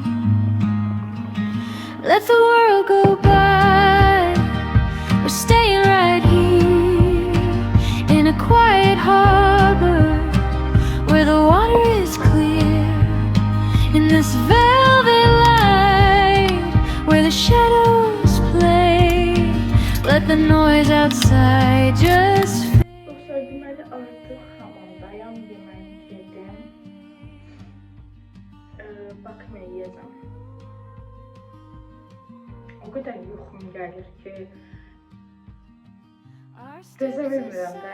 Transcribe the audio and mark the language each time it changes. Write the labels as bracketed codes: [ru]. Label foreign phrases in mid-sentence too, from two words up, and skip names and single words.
[en] Let the world go by, we're staying right here in a quiet harbor where the water is clear, in this velvet light where the shadows play. Let the noise outside just [az] Dostlar, deməli artıq hamamdayam, yeməyi yedim. Bakmaya yiyəcəm. O qədər yuxum gəlir ki, dözə bilmirəm də.